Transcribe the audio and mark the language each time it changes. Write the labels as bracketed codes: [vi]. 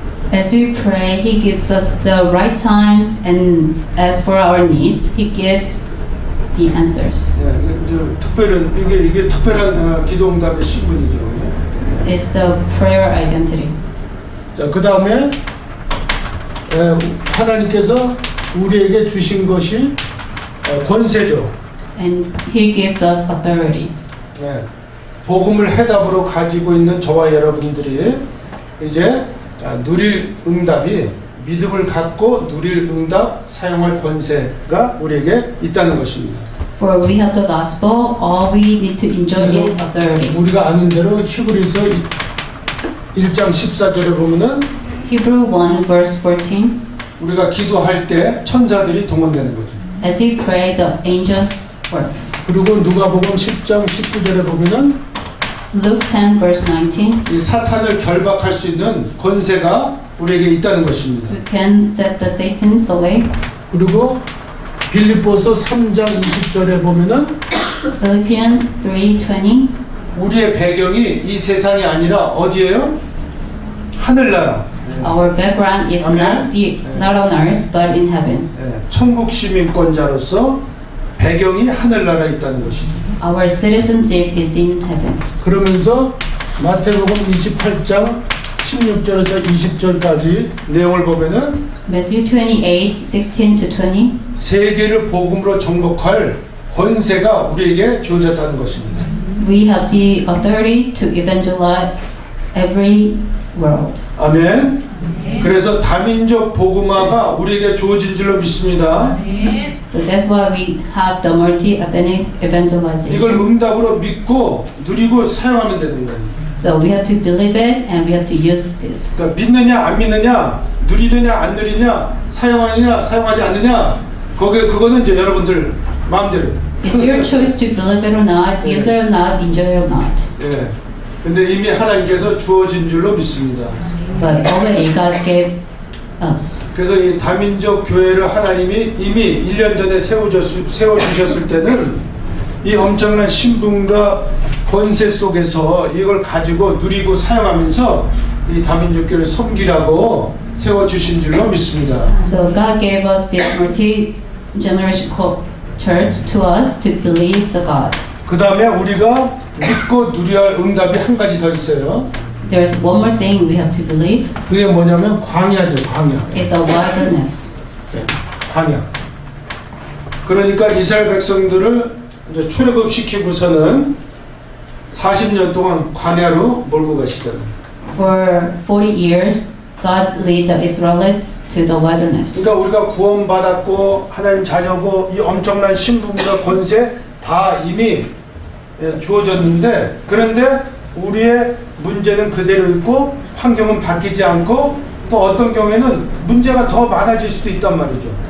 [en] As we pray, He gives us the right time, and as for our needs, He gives the answers. [ko] 예, 특별한 이게 특별한 기도 응답의 신분이죠. [en] It's the prayer identity. [ko] 자, 그 다음에 하나님께서 우리에게 주신 것이 권세죠. [en] And He gives us authority. [ko] 예, 복음을 해답으로 가지고 있는 저와 여러분들이 이제 누릴 응답이 믿음을 갖고 누릴 응답 사용할 권세가 우리에게 있다는 것입니다. [en] For we have the gospel, all we need to enjoy is authority. [ko] 우리가 아는 대로 히브리서 1장 14절에 보면은 [en] Hebrew 1 verse 14. [ko] 우리가 기도할 때 천사들이 동원되는 거죠. [en] As we pray, the angels work. [ko] 그리고 누가복음 10장 19절에 보면은 [en] Luke 10 verse 19. [ko] 이 사탄을 결박할 수 있는 권세가 우리에게 있다는 것입니다. [en] We can set the Satan's away. [ko] 그리고 빌립보서 3장 20절에 보면은 [en] Philippians 3:20. [ko] 우리의 배경이 이 세상이 아니라 어디예요? 하늘나라. [en] Our background is Amen. not on earth but in heaven. [ko] 예, 천국 시민권자로서 배경이 하늘나라에 있다는 것이죠. [en] Our citizenship is in heaven. [ko] 그러면서 마태복음 28장 16절에서 20절까지 내용을 보면은 [en] Matthew 28:16-20. [ko] 세계를 복음으로 정복할 권세가 우리에게 주어졌다는 것입니다. [en] We have the authority to evangelize every world. [ko] 아멘. 그래서 다민족 복음화가 우리에게 주어진 줄로 믿습니다. [en] So that's why we have the multi-ethnic [ko] 이걸 [en] evangelization. [ko] 응답으로 믿고 누리고 사용하면 되는 거예요. [en] So we have to believe it and we have to use this. [ko] 그러니까 믿느냐 안 믿느냐, 누리느냐 안 누리느냐, 사용하느냐 사용하지 않느냐, 그거는 이제 여러분들 마음대로. [en] It's your choice to believe it or not, use it or not, enjoy it or not. [ko] 예. 근데 이미 하나님께서 주어진 줄로 믿습니다. [en] But already God gave us. [ko] 그래서 이 다민족 교회를 하나님이 이미 1년 전에 세워주셨을 때는 이 엄청난 신분과 권세 속에서 이걸 가지고 누리고 사용하면서 이 다민족 교회를 섬기라고 세워주신 줄로 믿습니다. [en] So God gave us this multi-generational church to us to believe the God. [ko] 그 다음에 우리가 믿고 누려야 할 응답이 한 가지 더 있어요. [en] There's one more thing we have to believe. [ko] 그게 뭐냐면 광야죠, 광야. [en] It's a wilderness. [ko] 광야. 그러니까 이스라엘 백성들을 이제 출애굽시키고서는 40년 동안 광야로 몰고 가시잖아요. [en] For 40 years, God led the Israelites to the wilderness. [ko] 그러니까 우리가 구원받았고 하나님 자녀고 이 엄청난 신분과 권세 다 이미 주어졌는데, 그런데 우리의 문제는 그대로 있고 환경은 바뀌지 않고 또 어떤 경우에는 문제가 더 많아질 수도 있단 말이죠.